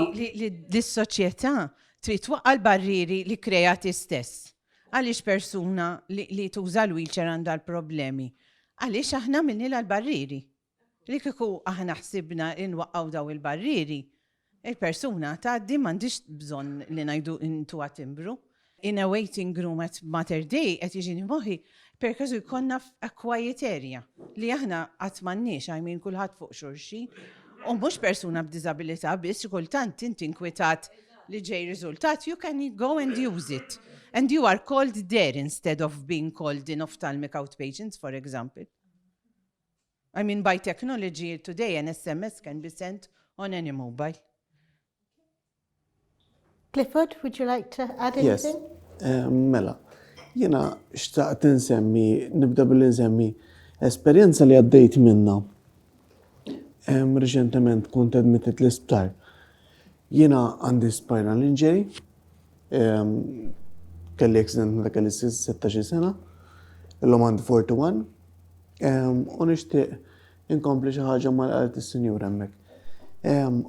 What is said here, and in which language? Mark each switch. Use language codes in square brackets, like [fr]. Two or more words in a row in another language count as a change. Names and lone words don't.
[mt] Diki li s-soċjetà trid twaqqa l-barrieri li krejati stess. Għaliex persuna li tuża l-wheelchair għandha l-problemi. Għaliex aħna minni l-barrieri. Li kieku aħna ħsibna inwaqqgħu daw il-barrieri, il-persuna tgħaddi m'għandix bżonn li ngħidu intu timbru. [en] In a waiting room at Mater Dei [mt] qed jiġini moħħi perkażu jkollna [en] a quiet area [mt] li aħna qatt m'għandniex għajmin kulħadd fuq xulxin u mhux persuna b'diżabilità biss kultant inti inkwetat li ġej riżultat, [en] you can go and use it. And you are called there instead of being called in ophthalmic outpatients, for example. I mean, by technology today, an SMS can be sent on any mobile. Clifford, would you like to add anything? Yes. [mt] Mela, jena xtaqt nibda billi nsemmi esperjenza li għaddejt minna. Reċentement kont admitted l-isptar. Jena għandi [en] spinal injury, [mt] kelli accident meta kelli 16 sena, illum għandi 41, u nixtieq inkompli xi ħaġa mal-qalet is-sinjur hemmhekk.